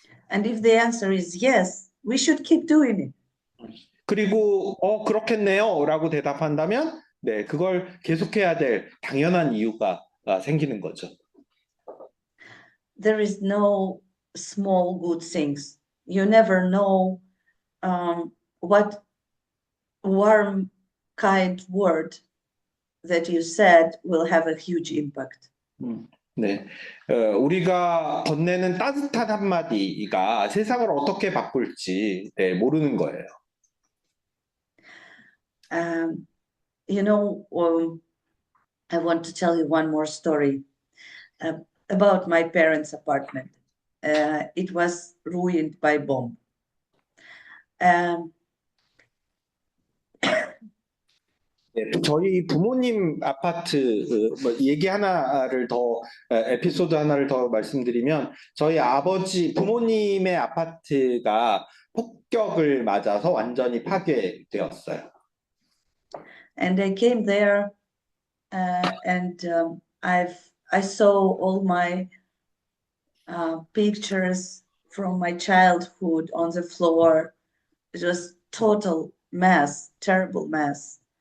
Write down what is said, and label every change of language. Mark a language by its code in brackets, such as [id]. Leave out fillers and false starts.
[en] And if the answer is yes, we should keep doing it. [ko] 그리고 그렇겠네요 라고 대답한다면 그걸 계속해야 될 당연한 이유가 생기는 거죠. [en] There is no small good things. You never know what warm, kind word that you said will have a huge impact. [ko] 네, 우리가 건네는 따뜻한 한마디가 세상을 어떻게 바꿀지 모르는 거예요. [en] You know, I want to tell you one more story about my parents' apartment. It was ruined by bomb. [ko] 저희 부모님 아파트 얘기 하나를 더 에피소드 하나를 더 말씀드리면 저희 부모님의 아파트가 폭격을 맞아서 완전히 파괴되었어요. [en] And I came there, and I saw all my pictures from my childhood on the floor. It was total mess, terrible mess.